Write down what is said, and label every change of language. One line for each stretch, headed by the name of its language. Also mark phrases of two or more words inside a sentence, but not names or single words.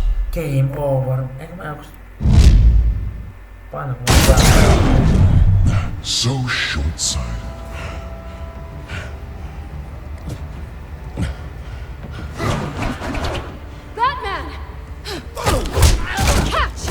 English: Game over.
Finnish: Eikö mä joku... Paina kun mä
English: So short-sighted. Batman! Catch!